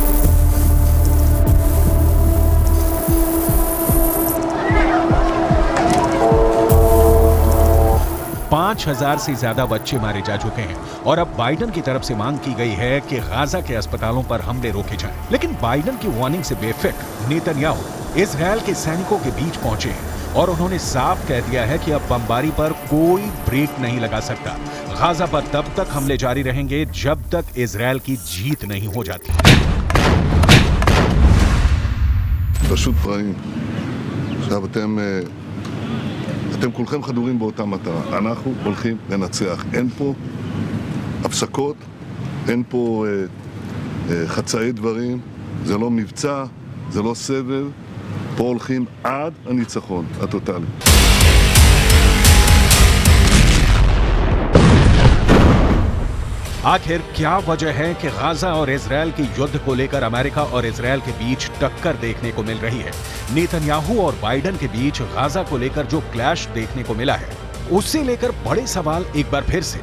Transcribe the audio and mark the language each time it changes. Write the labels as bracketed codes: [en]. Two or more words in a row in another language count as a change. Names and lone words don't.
[hi] 5,000 से ज्यादा बच्चे मारे जा चुके हैं और अब बाइडन की तरफ से मांग की गई है कि गाजा के अस्पतालों पर हमले रोके जाएं। लेकिन बाइडन की वार्निंग से बेफिक्र नेतन्याहू इजरायल के सैनिकों के बीच पहुंचे हैं और उन्होंने साफ कह दिया है कि अब बमबारी पर कोई ब्रेक नहीं लगा सकता। गाजा पर तब तक हमले जारी रहेंगे जब तक इजरायल की जीत नहीं हो जाती। [he] אתם כולכם חדורים באותה מטרה. אנחנו הולכים לנצח. אין פה הפסקות, אין פה חצאי דברים, זה לא מבצע, זה לא סבב. פה הולכים עד הניצחון הטוטלי. [hi] आखिर क्या वजह है कि गाजा और इजरायल के युद्ध को लेकर अमेरिका और इजरायल के बीच टक्कर देखने को मिल रही है? नेतन्याहू और बाइडन के बीच गाजा को लेकर जो क्लैश देखने को मिला है, उससे लेकर बड़े सवाल एक बार फिर से।